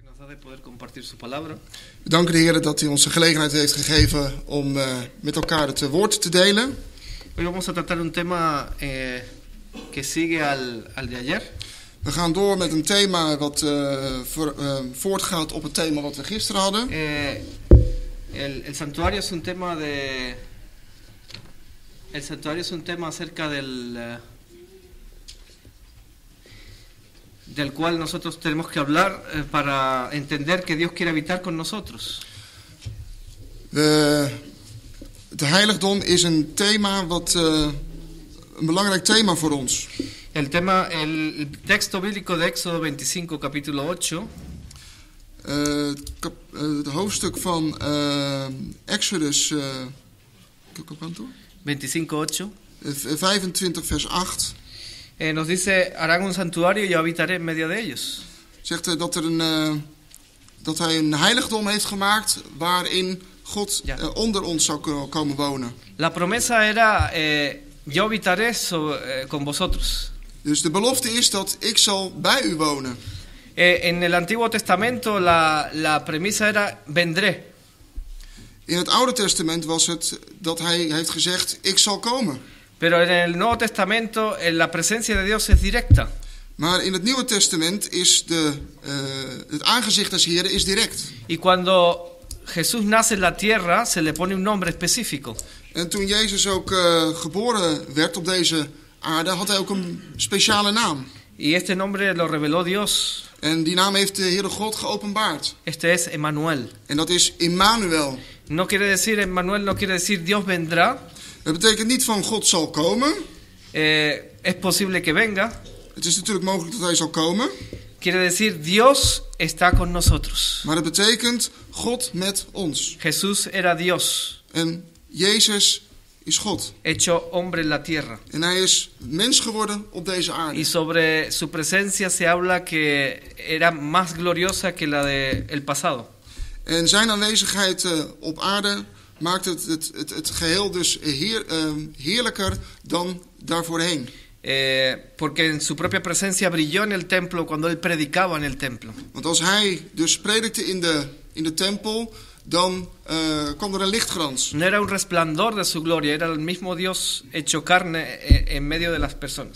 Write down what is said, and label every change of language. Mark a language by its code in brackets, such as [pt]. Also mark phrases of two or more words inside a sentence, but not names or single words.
[es] de poder compartir su palabra. [nl] We danken de Heer dat hij ons de gelegenheid heeft gegeven om met elkaar het woord te delen. [es] Hoy vamos a tratar un tema que sigue al de ayer. [nl] We gaan door met een thema wat voortgaat op het thema wat we gisteren hadden. [es] El santuario es un tema el santuario es un tema acerca del cual nosotros tenemos que hablar para entender que Dios quiere habitar con nosotros. [nl] Het heiligdom is een thema een belangrijk thema voor ons. [es] El texto bíblico de Éxodo 25, capítulo 8. [nl] Het hoofdstuk van Exodus 25:8. 25 vers 8. [es] Nos dice, harán un santuario y yo habitaré en medio de ellos. [nl] Zegt dat hij een heiligdom heeft gemaakt waarin God onder ons zou komen wonen. [es] La promesa era, yo habitaré con vosotros. [nl] Dus de belofte is dat ik zal bij u wonen. [es] En el Antiguo Testamento la premisa era, vendré. [nl] In het Oude Testament was het dat hij heeft gezegd, ik zal komen. [es] Pero en el Nuevo Testamento la presencia de Dios es directa. [nl] Maar in het Nieuwe Testament is het aangezicht des Heren is direct. [es] Y cuando Jesús nace en la tierra, se le pone un nombre específico. [nl] En toen Jezus ook geboren werd op deze aarde, had hij ook een speciale naam. [es] Y este nombre lo reveló Dios. [nl] En die naam heeft de Heere God geopenbaard. [es] Este es Emmanuel. [nl] En dat is Immanuel. [es] Emmanuel no quiere decir Dios vendrá. [nl] Dat betekent niet van God zal komen. [es] Es posible que venga. [nl] Het is natuurlijk mogelijk dat hij zal komen. [es] Quiere decir Dios está con nosotros. [nl] Maar het betekent God met ons. [es] Jesús era Dios. [nl] En Jezus is God. [es] Hecho hombre en la tierra. [nl] En hij is mens geworden op deze aarde. [es] Y sobre su presencia se habla que era más gloriosa que la de el pasado. [nl] En zijn aanwezigheid op aarde maakt het geheel dus heerlijker dan daarvoorheen. [es] Porque en su propia presencia brilló en el templo cuando él predicaba en el templo. [nl] Want als hij dus predikte in de tempel, dan kwam er een lichtglans. [es] No era un resplandor de su gloria, era el mismo Dios hecho carne en medio de las personas.